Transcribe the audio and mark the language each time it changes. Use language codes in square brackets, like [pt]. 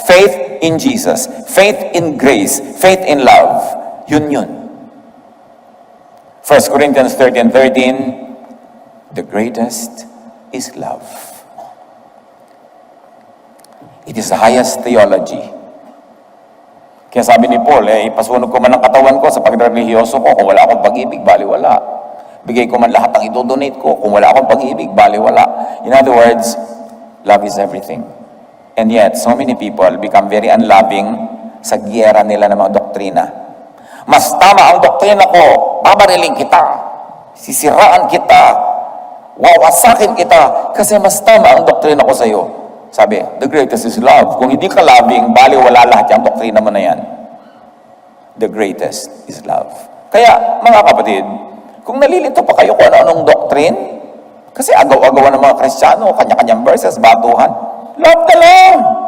[en] Faith in Jesus. Faith in grace. Faith in love. Yun. 1 Corinthians 13:13, the greatest is love. It is the highest theology. [tl] Kaya sabi ni Paul, ipasunog ko man ang katawan ko sa pagre-religyoso ko, kung wala akong pag-ibig, baliwala. Bigay ko man lahat ang idodonate ko, kung wala akong pag-ibig, baliwala. [en] In other words, love is everything. And yet, so many people become very unloving [tl] sa giyera nila ng mga doktrina. Mas tama ang doktrina ko, babariling kita, sisiraan kita, wawasakin kita, kasi mas tama ang doktrina ko sa iyo. [en] Sabi, the greatest is love. [tl] Kung hindi ka loving, baliwala lahat yung doktrina mo na yan. [en] The greatest is love. [tl] Kaya, mga kapatid, kung nalilito pa kayo kung ano-anong doctrine, kasi agaw-agawan ng mga Kristiyano, kanya-kanyang verses, batuhan, [en] love the Lord.